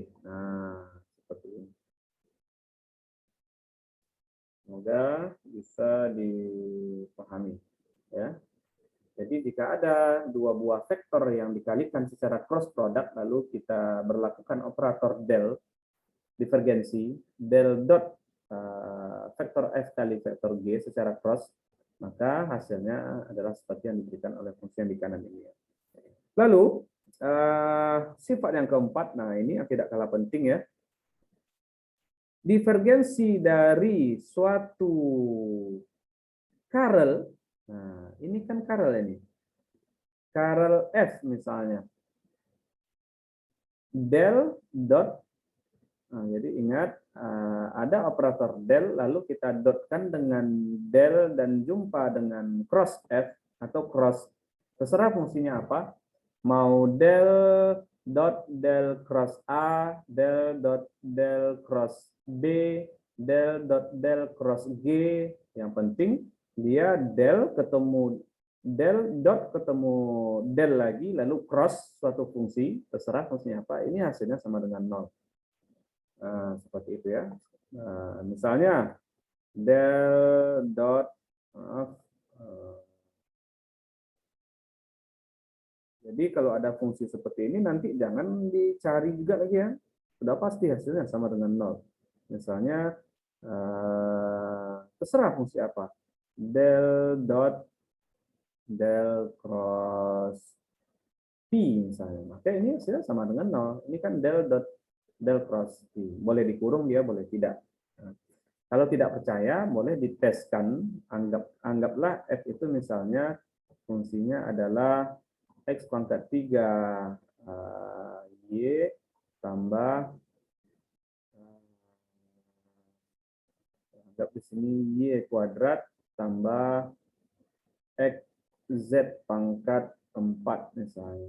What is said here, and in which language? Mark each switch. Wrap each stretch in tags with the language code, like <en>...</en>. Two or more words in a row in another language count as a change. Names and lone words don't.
<id>Nah, seperti ini. Semoga bisa dipahami, ya. Jadi jika ada dua buah vektor yang dikalikan secara</id> <en>cross product,</en> <id>lalu kita berlakukan operator del divergensi, del dot vektor F kali vektor G secara cross, maka hasilnya adalah seperti yang diberikan oleh fungsi yang di kanan ini. Lalu sifat yang keempat, nah ini yang tidak kalah penting, ya. Divergensi dari suatu Carrel, nah ini kan Carrel ini. Carrel F misalnya. Del dot, nah, jadi ingat ada operator del, lalu kita dotkan dengan del dan jumpa dengan cross F atau cross, terserah fungsinya apa, mau del dot del cross A, del dot del cross B, del dot del cross G, yang penting dia del ketemu del dot ketemu del lagi, lalu cross suatu fungsi, terserah fungsinya apa, ini hasilnya sama dengan 0. Seperti itu, ya. Misalnya del dot, jadi kalau ada fungsi seperti ini nanti jangan dicari juga lagi, ya. Sudah pasti hasilnya sama dengan 0. Misalnya terserah fungsi apa. Del dot del cross P misalnya. Maka ini hasilnya sama dengan 0. Ini kan del dot del cross P. Boleh dikurung dia, boleh tidak. Kalau tidak percaya, boleh diteskan. Anggaplah f itu misalnya fungsinya adalah x pangkat 3 y tambah, anggap di sini y kuadrat tambah x z pangkat 4 misalnya.</id>